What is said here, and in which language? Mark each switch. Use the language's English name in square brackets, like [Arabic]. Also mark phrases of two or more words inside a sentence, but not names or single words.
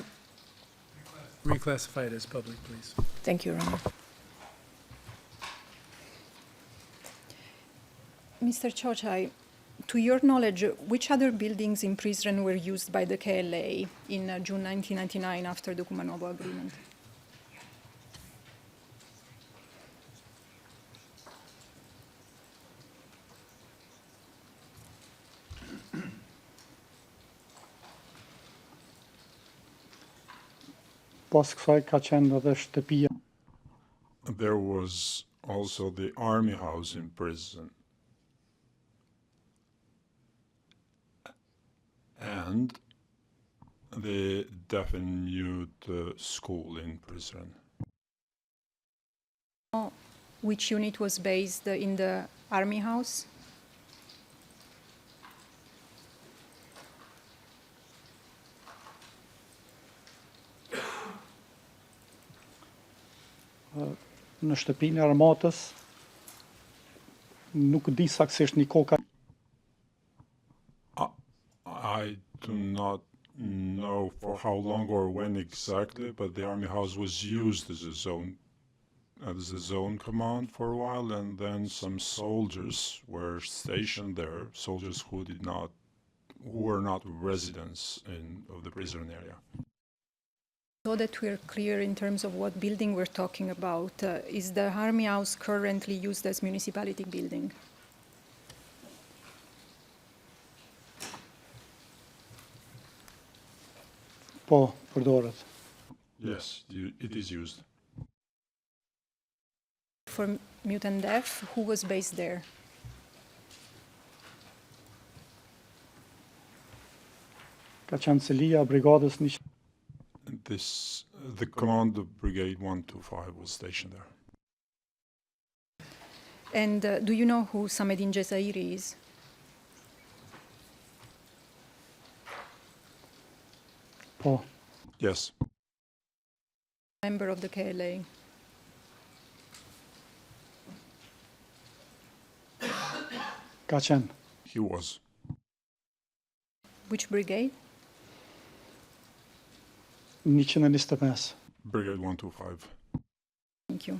[English] Reclassify it as public, please. Thank you, Your Honor. Mr. Chochai, to your knowledge, which other buildings in Prizren were used by the KLA in June 1999 after the Kumanovo Agreement? [Albanian] Pas kësaj ka qenë edhe shtëpia [English] There was also the army house in prison. And the deaf and mute school in prison. Which unit was based in the Army House? [Albanian] në shtëpinë e armatës. Nuk di saktësisht një kohë ka [English] I do not know for how long or when exactly, but the army house was used as a zone command for a while, and then some soldiers were stationed there, soldiers who were not residents of the prison area. So that we're clear in terms of what building we're talking about, is the Army House currently used as municipality building? [Albanian] po përdoret. [English] Yes, it is used. For mute and deaf, who was based there? [Albanian] Ka qenë celia e brigadës një [English] The command of Brigade 125 was stationed there. And do you know who Samedin Jezairi is? [Albanian] po. [English] Yes, Member of the KLA. [Albanian] Ka qenë [English] he was. Which brigade? 125. Brigade 125. Thank you.